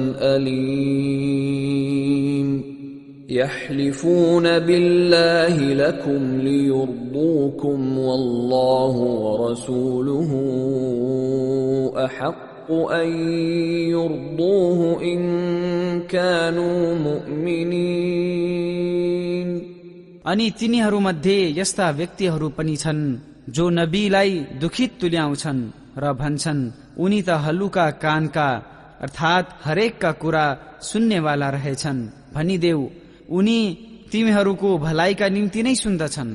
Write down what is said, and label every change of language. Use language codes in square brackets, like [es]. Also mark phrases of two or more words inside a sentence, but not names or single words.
[ar] أليم يحلفون بالله لكم ليرضوكم والله ورسوله أحق أن يرضوه إن كانوا مؤمنين। [ne] अनि तिनीहरूमध्ये यस्ता व्यक्तिहरू पनि छन् जो नबीलाई दुखित तुल्याउँछन् र भन्छन् उनी त हल्लुका कानका अर्थात हरेकका कुरा सुन्नेवाला रहेछन्। भनिदेऊ उनी तिमीहरूको भलाइका निम्ति नै सुन्दछन्।